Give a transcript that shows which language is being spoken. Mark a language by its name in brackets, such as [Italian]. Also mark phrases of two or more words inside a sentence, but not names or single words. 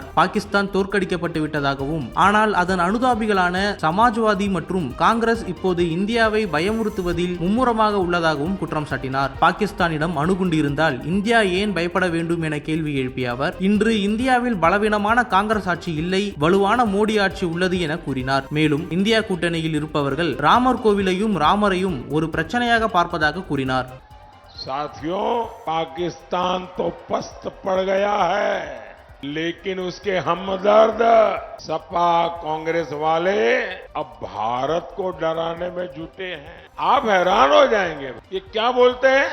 [Tamil] பாகிஸ்தான் தோற்கடிக்கப்பட்டு விட்டதாகவும், ஆனால் அதன் அனுதாபிகளான சமாஜ்வாதி மற்றும் காங்கிரஸ் இப்போது இந்தியாவை பயமுறுத்துவதில் மும்முரமாக உள்ளதாகவும் குற்றம் சாட்டினார். பாகிஸ்தானிடம் அணுகுண்டு இருந்தால் இந்தியா ஏன் பயப்பட வேண்டும் என கேள்வி எழுப்பிய அவர், இன்று இந்தியாவில் பலவீனமான காங்கிரஸ் ஆட்சி இல்லை, வலுவான மோடி ஆட்சி உள்ளது என கூறினார். மேலும் இந்தியா கூட்டணியில் இருப்பவர்கள் ராமர் கோவிலையும் ராமரையும் ஒரு பிரச்சனையாக பார்ப்பதாக கூறினார். [Hindi] साथियों, पाकिस्तान तो पस्त पड़ गया है, लेकिन उसके हमदर्द सपा कांग्रेस वाले अब भारत को डराने में जुटे हैं। आप हैरान हो जाएंगे, ये क्या बोलते हैं?